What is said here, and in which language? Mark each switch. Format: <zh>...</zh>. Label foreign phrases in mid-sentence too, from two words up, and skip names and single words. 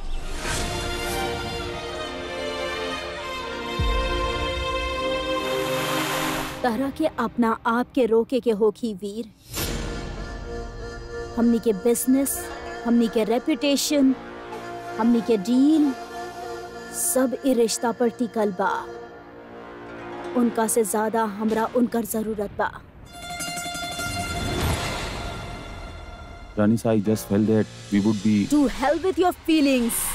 <bho>तरह के अपना आप के रोके के होखी वीर। हमनी के बिजनेस, हमनी के रेपुटेशन, हमनी के डील, सब ई रिश्ता पर टिकल बा। उनका से ज्यादा हमरा उनकर जरूरत बा।</bho> <en>Rani, I just felt that we would be. To hell with your feelings.</en>